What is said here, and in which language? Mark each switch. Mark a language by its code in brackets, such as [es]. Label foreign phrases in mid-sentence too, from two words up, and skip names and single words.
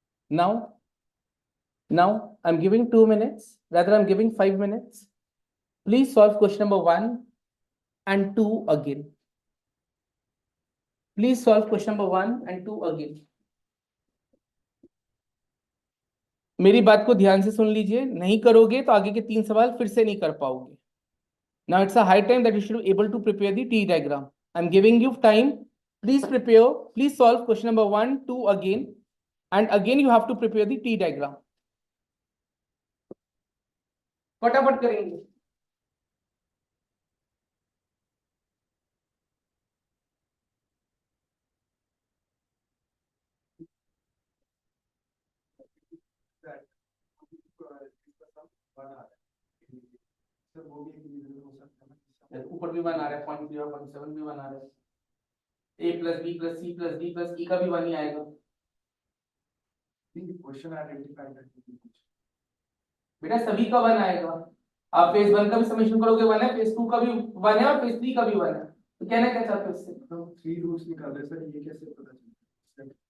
[en] Now I'm giving 2 minutes, rather I'm giving 5 minutes. Please solve question number 1 and 2 again. Please solve question number 1 and 2 again. [hi] मेरी बात को ध्यान से सुन लीजिए, नहीं करोगे तो आगे के 3 सवाल फिर से नहीं कर पाओगे. [en] Now it's a high time that you should be able to prepare the T diagram. I'm giving you time. Please prepare. Please solve question number 1, 2 again. And again you have to prepare the T diagram. [hi] फटाफट करेंगे. सर वो भी एक रीजन हो सकता है ना. ऊपर भी 1 आ रहा है, 0.0, 0.7 भी 1 आ रहा है. [en] A plus B plus C plus D plus E [hi] का भी 1 ही आएगा. [en] question identify [hi] करके बेटा सभी का 1 आएगा. आप फेज 1 का भी समेशन करोगे 1 है, फेज 2 का भी 1 है और फेज 3 का भी 1 है. तो कहना क्या चाहते हो इससे? तो 3 रूट्स निकाल रहे सर, ये कैसे पता चलता है?